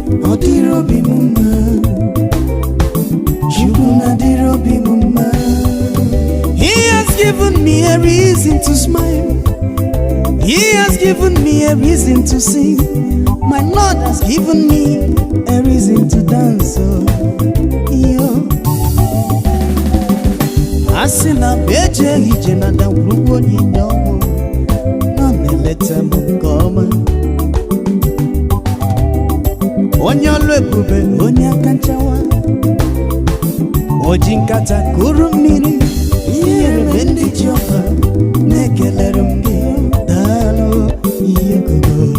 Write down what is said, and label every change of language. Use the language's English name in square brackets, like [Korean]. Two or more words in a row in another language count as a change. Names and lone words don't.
[Igbo] Ọ dịrị obi m mma. Chukwu na dịrị obi m mma. [English] He has given me a reason to smile. He has given me a reason to sing. My Lord has given me a reason to dance. Oh, yo. [Igbo] A sị na m ejeghị ije na ndagwurugwu onyinye ọnwụ, na m na-eleta m nke ọma. Onye ọlụ ebube, onye aka nchawa. O ji nkata kụrụ mmiri, inyere m ndị ji ọfa, na-ekelere m gị, daalụ, ihe gogo.